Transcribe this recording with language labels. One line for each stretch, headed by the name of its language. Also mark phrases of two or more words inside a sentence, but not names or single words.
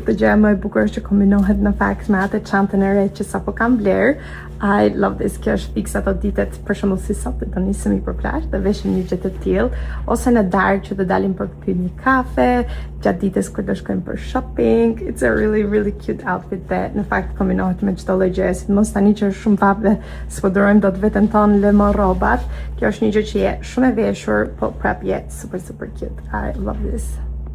Albanian: Dhe gjëja më e bukur është që kombinohet në fakt me atë çantën e re që sapo kam bler.
English: I love this.
Albanian: Kjo është fix ato ditët, për shembull si sot, do nisemi për plazh dhe veshim një gjë të tillë, ose në darkë që do dalim për të pirë një kafe, gjatë ditës kur do shkojmë për shopping.
English: It's a really cute outfit
Albanian: dhe në fakt kombinohet me çdo lloj gjëje, sidomos tani që është shumë vap dhe s'po durojmë dot veten tonë le më rrobat. Kjo është një gjë që je shumë e veshur, po prap je
English: super cute. I love this.